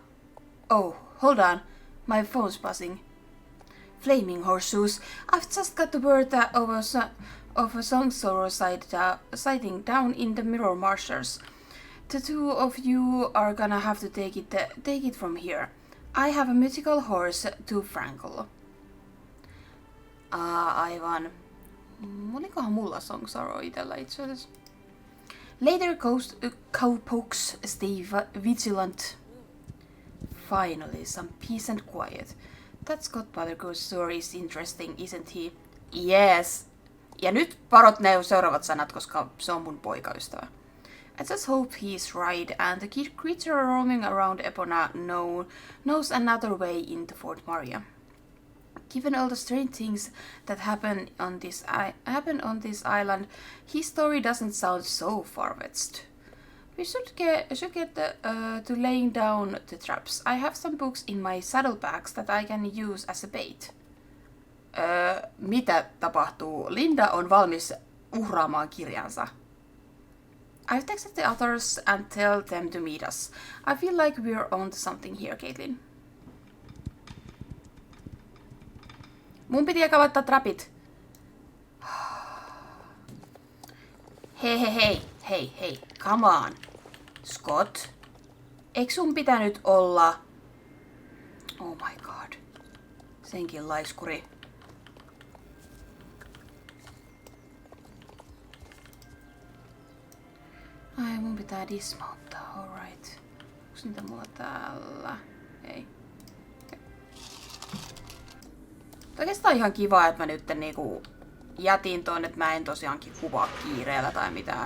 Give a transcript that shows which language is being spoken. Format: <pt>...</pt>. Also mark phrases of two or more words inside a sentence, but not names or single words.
<en>Oh, hold on. My phone's buzzing. Flaming horseshoes. I've just got the word of a songsorrow sighting down in the Mirror Marshes. The two of you are gonna have to take it from here. I have a mythical horse to Frankle.</en> <fi>Aivan. Olikohan mulla songsorrow itellä itse asiassa?</fi> <en>Later cowpokes stay vigilant. Finally, some peace and quiet. That Scott Buttercup's story is interesting, isn't he? Yes.</en> <fi>Ja nyt parot ne seuraavat sanat, koska se on mun poikaystävä.</fi> <en>I just hope he's right and the creature roaming around Epona knows another way into Fort Maria. Given all the strange things that happen on this island, his story doesn't sound so far-fetched. We should get to laying down the traps. I have some books in my saddlebags that I can use as a bait.</en> <fi>Mitä tapahtuu? Linda on valmis uhraamaan kirjansa.</fi> <en>I've texted the others and tell them to meet us. I feel like we're on to something here, Caitlin.</en> <fi>Mun piti eka laittaa trapit.</fi> <en>Hei, come on.</en> <fi>Scott, eikö sun pitänyt olla...</fi> <en>Oh my god.</en> <fi>Senkin laiskuri. Ai, mun pitää dismountaa, alright. Onks niitä mulla täällä? Ei. Okay. Oikeastaan ihan kiva, että mä nyt niinku jätin ton, että mä en tosiaankin kuvaa kiireellä tai mitään.</fi>